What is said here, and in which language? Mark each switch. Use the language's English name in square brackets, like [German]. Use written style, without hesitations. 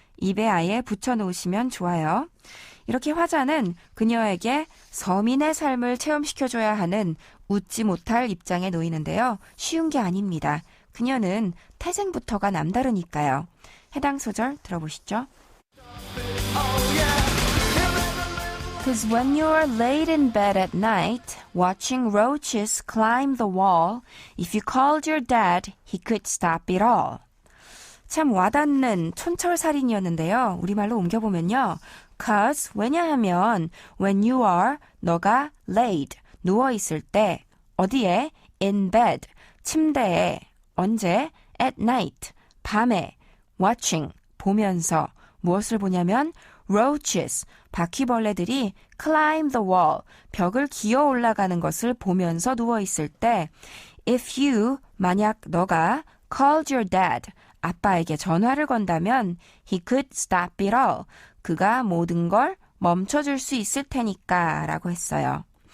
[Korean] 입에 아예 붙여놓으시면 좋아요. 이렇게 화자는 그녀에게 서민의 삶을 체험시켜줘야 하는 웃지 못할 입장에 놓이는데요. 쉬운 게 아닙니다. 그녀는 태생부터가 남다르니까요. 해당 소절 들어보시죠. [English] Cause when you're laid in bed at night, watching roaches climb the wall, if you called your dad, he could stop it all. [Korean] 참 와닿는 촌철살인이었는데요. 우리말로 옮겨보면요. [English] Cause, [Korean] 왜냐하면 [English] when you are, [Korean] 너가 [English] laid, [Korean] 누워있을 때 어디에? [English] in bed, [Korean] 침대에 언제? [English] at night, [Korean] 밤에 [English] watching, [Korean] 보면서 무엇을 보냐면 [English] roaches, [Korean] 바퀴벌레들이 [English] climb the wall, [Korean] 벽을 기어 올라가는 것을 보면서 누워있을 때 [English] if you, [Korean] 만약 너가 [English] called your dad, [Korean] 아빠에게 전화를 건다면 [English] he could stop it all, [Korean] 그가 모든 걸 멈춰줄 수 있을 테니까 라고 했어요.